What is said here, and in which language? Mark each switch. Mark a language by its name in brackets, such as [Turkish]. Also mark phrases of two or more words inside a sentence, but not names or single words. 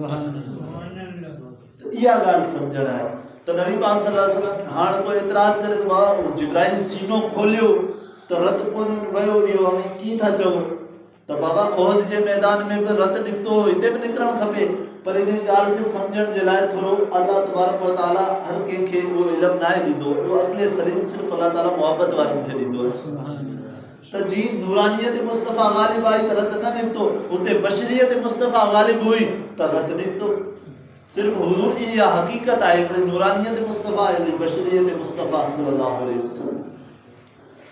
[Sindhi] इहा ॻाल्हि सम्झण आहे। तो नबी पाक [Arabic] صلى الله عليه وسلم [Sindhi] हाणे कोई एतिराज़ करे तो बाबा जिब्राइल सीनो खोलियो तो रत कोन वियो, इहो हमें कीअं था चओ? तो बाबा ओहद जे मैदान में भी रत निकितो, हिते भी निकिरणु खपे, पर इन ॻाल्हि खे सम्झण जे लाइ थोरो अल्लाह तबारक व तआला हर कंहिंखे उहो इल्मु नाहे ॾींदो, उहो अक़ले सलीम सिर्फ़ु अल्लाह ताला मोहब्बत वारनि खे ॾींदो। त जी नूरानियत मुस्तफ़ा ग़ालिब आई त रत न निकितो, उते बशरियत मुस्तफ़ा ग़ालिब हुई त रत निकितो। सिर्फ हुजूर जी इहा हकीकत आहे, हिकिड़ी नूरानियत मुस्तफ़ा, हिकिड़ी बशरियत मुस्तफ़ा [Arabic] صلى الله عليه وسلم.